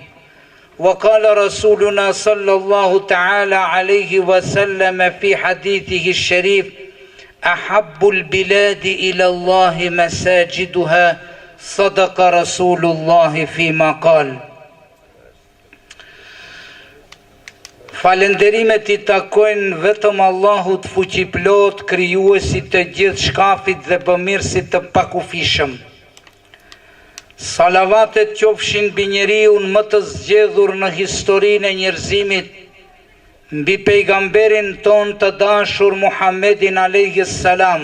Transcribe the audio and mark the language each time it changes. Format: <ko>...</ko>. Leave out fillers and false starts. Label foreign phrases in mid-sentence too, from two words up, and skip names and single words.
<ar>وقال رسولنا صلى الله تعالى عليه وسلم في حديثه الشريف: أحب البلاد إلى الله مساجدها صدق رسول الله فيما قال.</ar> <sq>Falenderimet I takojnë vetëm Allahut fuqiplot, krijuesit të gjithë shkafit dhe bëmirësit të pakufishëm. Salavatet qofshin mbi njeriun më të zgjedhur në historinë e njerëzimit, mbi pejgamberin ton të dashur Muhammedin</sq> <ar>عليه السلام.</ar>